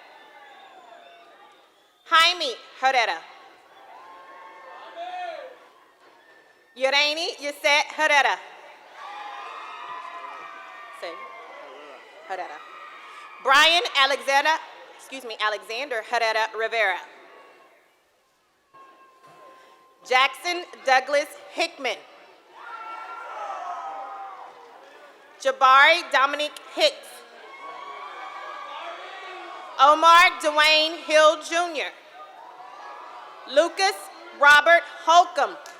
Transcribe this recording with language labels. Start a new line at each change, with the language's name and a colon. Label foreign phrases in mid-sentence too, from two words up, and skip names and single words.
English: Jaime Herrera. Yoreni Yusette Herrera. Say, Herrera. Brian Alexander Herrera Rivera. Jackson Douglas Hickman. Jabari Dominic Hicks. Omar Dwayne Hill Jr. Lucas Robert Holcomb.